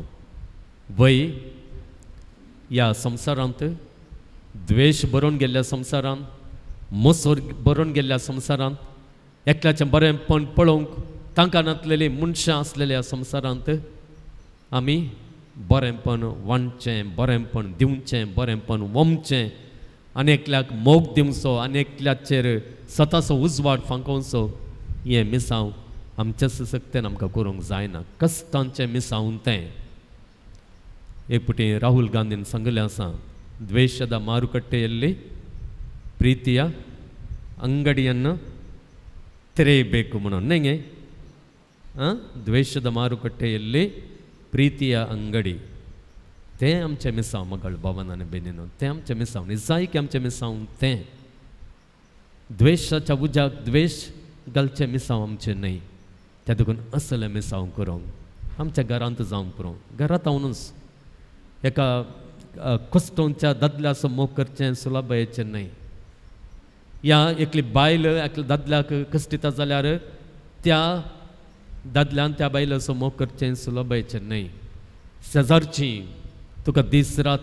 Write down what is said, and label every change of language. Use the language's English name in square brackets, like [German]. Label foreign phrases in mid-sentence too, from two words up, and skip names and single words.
[Konkani] वय ह्या संवसारांत द्वेश बरोवन गेल्ल्या संवसारांत, मोसोर बरोवन गेल्ल्या संवसारांत, एकल्याचें बरेंपण पळोवंक तांकां नातलेलीं मनशां आसलेल्या संवसारांत आमी बरेंपण वांडचें, बरेंपण दिवचें, बरेंपण वमचें, आनी एकल्याक मोग दिवचो, आनी एकल्याचेर स्वताचो उजवाड फांकोवचो, हें मिसांव आमच्या सक्तेन आमकां करूंक जायना. कश्टांचें मिसांव तें. एक पुटी राहुल गांधीन सांगलें आसा [Kannada] ದ್ವೇಷದ ಮಾರುಕಟ್ಟೆಯಲ್ಲಿ ಪ್ರೀತಿಯ ಅಂಗಡಿಯನ್ನು ತೆರೆಯಬೇಕು [Konkani] ಮನೋ ನಂಗೆ [Kannada] ದ್ವೇಷದ ಮಾರುಕಟ್ಟೆಯಲ್ಲಿ ಪ್ರೀತಿಯ ಅಂಗಡಿ [Konkani] ते आमचे मिसांव मगळ भवनाने बेनिनो ते आमचे मिसांव निजायक आमचे मिसांव ते द्वेषाच्या उजाक द्वेष घालचे मिसांव आमचे न्हय त्या देखून असले मिसांव करूंक आमच्या घरांत जावंक पुरो घरांत हांवूच एका कुस्टोंच्या दादल्या समोर करचें सुलभयेचें न्हय या एकली बायल एकल्या दादल्याक कश्टिता जाल्यार त्या दादल्यान त्या बायले समोर करचें सुलभयेचें न्हय शेजारची तुका दीस रात